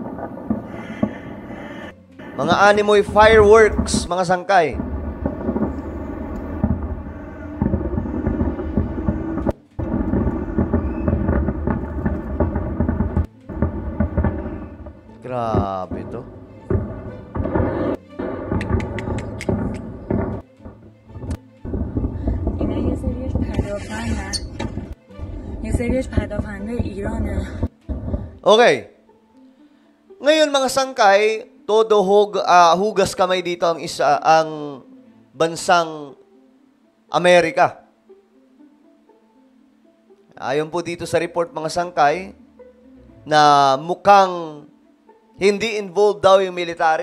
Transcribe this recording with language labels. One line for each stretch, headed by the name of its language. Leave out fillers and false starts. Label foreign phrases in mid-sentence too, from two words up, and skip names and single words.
Filipino: Mga animoy fireworks, mga sangkay. Grabe to.
Persian: اینا یه سریش پدافندن یه سریش پدافنده ایرانه.
Filipino: Okay. Ngayon mga sangkay, todo hugas kamay dito ang bansang Amerika. Ayon po dito sa report mga sangkay na mukhang hindi involved daw yung military.